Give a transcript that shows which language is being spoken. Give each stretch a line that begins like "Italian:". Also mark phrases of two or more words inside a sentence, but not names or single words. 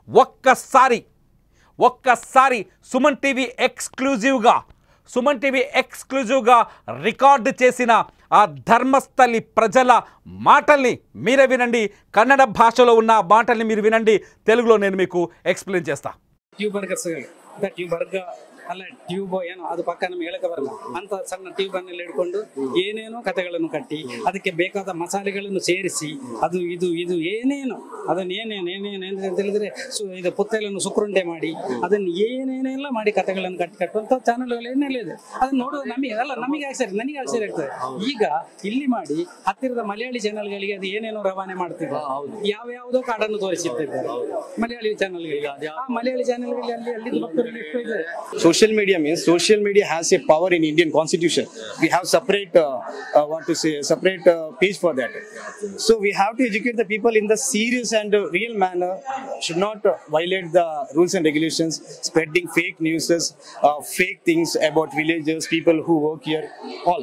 Telugu: ఒక్కసారి సుమన్ టీవీ ఎక్స్క్లూజివ్గా రికార్డు చేసిన ఆ ధర్మస్థలి ప్రజల మాటల్ని మీరే వినండి. కన్నడ భాషలో ఉన్న మాటల్ని మీరు వినండి, తెలుగులో నేను మీకు ఎక్స్ప్లెయిన్ చేస్తా.
Kannada: ಅಲ್ಲ ಟ್ಯೂಬ್ ಏನೋ ಅದು ಪಕ್ಕ ನಮ್ಗೆ ಹೇಳಕ್ಕೆ ಬರಲ್ಲ ಅಂತ ಸಣ್ಣ ಟ್ಯೂಬ್ ಅನ್ನು ಹಿಡ್ಕೊಂಡು ಏನೇನೋ ಕಥೆಗಳನ್ನು ಕಟ್ಟಿ ಅದಕ್ಕೆ ಬೇಕಾದ ಮಸಾಲೆಗಳನ್ನು ಸೇರಿಸಿ ಅದು ಇದು ಏನೇನು ಅದನ್ನು ಏನೇನು ಅಂತ ಹೇಳಿದ್ರೆ ಇದು ಪುತ್ತಲನ್ನು ಸುಕ್ರುಂಡೆ ಮಾಡಿ ಅದನ್ನು ಏನೇನೆಲ್ಲ ಮಾಡಿ ಕಥೆಗಳನ್ನು ಕಟ್ಟುವಂತ ಚಾನೆಲ್ಗಳು ಏನೆಲ್ಲ ಇದೆ. ಅದನ್ನ ನೋಡೋದು ನಮಗೆ ಆಶ್ಚರ್ಯ ಆಗ್ತದೆ. ಈಗ ಇಲ್ಲಿ ಮಾಡಿ ಹತ್ತಿರದ ಮಲಯಾಳಿ ಚಾನೆಲ್ಗಳಿಗೆ ಅದು ಏನೇನೋ ರವಾನೆ ಮಾಡ್ತಿದ್ದಾರೆ, ಯಾವ್ಯಾವುದೋ ಕಾಡನ್ನು ತೋರಿಸುತ್ತಿದ್ದಾರೆ ಮಲಯಾಳಿ ಚಾನೆಲ್ಗಳಿಗೆ. ಆ ಮಲಯಾಳಿ ಚಾನೆಲ್ಗಳಲ್ಲಿ ಅಲ್ಲಿ ಭಕ್ತರು ಎಷ್ಟು ಇದೆ.
English: social media means social media has a power in Indian constitution. We have separate separate page for that. So we have to educate the people in the serious and real manner. Should not violate the rules and regulations, spreading fake news, fake things about villagers, people who work here, all.